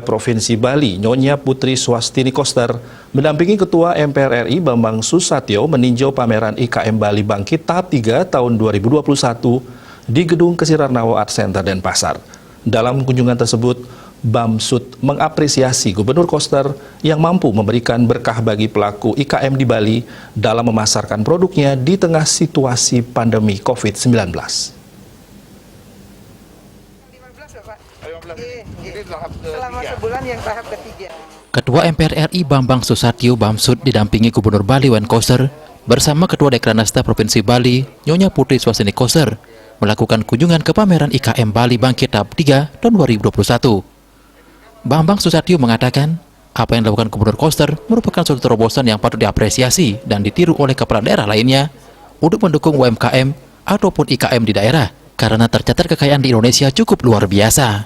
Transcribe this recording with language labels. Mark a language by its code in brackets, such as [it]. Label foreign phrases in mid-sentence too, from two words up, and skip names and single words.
[id] Provinsi Bali, Nyonya Putri Swastini Koster, mendampingi Ketua MPR RI Bambang Susatyo meninjau pameran IKM Bali Bangkit tahap 3 tahun 2021 di Gedung Kesirarnawa Art Center Denpasar. Dalam kunjungan tersebut, Bamsud mengapresiasi Gubernur Koster yang mampu memberikan berkah bagi pelaku IKM di Bali dalam memasarkan produknya di tengah situasi pandemi COVID-19. Selama sebulan yang tahap ketiga. Ketua MPR RI Bambang Susatyo Bamsud didampingi Gubernur Bali Wayan Koster bersama Ketua Dekranasda Provinsi Bali Nyonya Putri Swastini Koster melakukan kunjungan ke pameran IKM Bali Bangkit tahap 3 tahun 2021. Bambang Susatyo mengatakan apa yang dilakukan Gubernur Koster merupakan suatu terobosan yang patut diapresiasi dan ditiru oleh kepala daerah lainnya untuk mendukung UMKM ataupun IKM di daerah karena tercatat kekayaan di Indonesia cukup luar biasa.